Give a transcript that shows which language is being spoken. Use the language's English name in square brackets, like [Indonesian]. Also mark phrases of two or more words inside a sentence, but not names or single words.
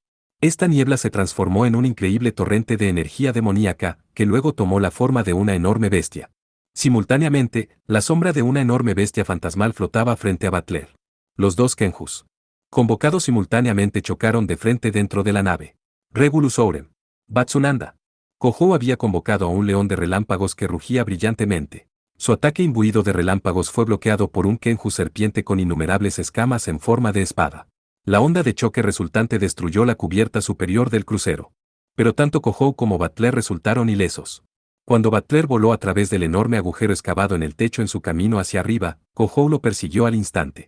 [Spanish] Esta niebla se transformó en un increíble torrente de energía demoníaca, que luego tomó la forma de una enorme bestia. Simultáneamente, la sombra de una enorme bestia fantasmal flotaba frente a Butler. Los dos Kenjus, convocados simultáneamente, chocaron de frente dentro de la nave. Regulus Ourem. Batsunanda. Kohou había convocado a un león de relámpagos que rugía brillantemente. Su ataque imbuido de relámpagos fue bloqueado por un Kenju serpiente con innumerables escamas en forma de espada. La onda de choque resultante destruyó la cubierta superior del crucero. Pero tanto Kohou como Butler resultaron ilesos. Cuando Butler voló a través del enorme agujero excavado en el techo en su camino hacia arriba, Kohou lo persiguió al instante.